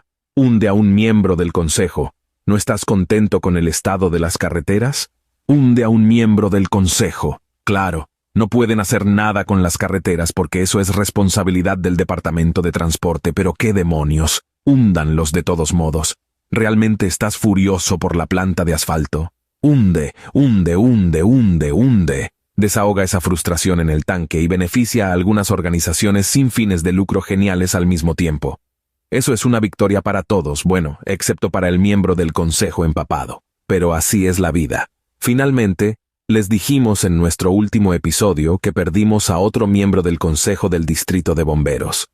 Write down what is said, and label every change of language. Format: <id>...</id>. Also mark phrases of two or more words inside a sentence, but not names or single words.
<es>Hunde a un miembro del consejo. ¿No estás contento con el estado de las carreteras? Hunde a un miembro del consejo. Claro, no pueden hacer nada con las carreteras porque eso es responsabilidad del Departamento de Transporte, pero ¡qué demonios! Húndanlos de todos modos. ¿Realmente estás furioso por la planta de asfalto? Hunde, hunde, hunde, hunde, hunde. Desahoga esa frustración en el tanque y beneficia a algunas organizaciones sin fines de lucro geniales al mismo tiempo. Eso es una victoria para todos, bueno, excepto para el miembro del consejo empapado. Pero así es la vida. Finalmente, les dijimos en nuestro último episodio que perdimos a otro miembro del Consejo del Distrito de Bomberos.</es>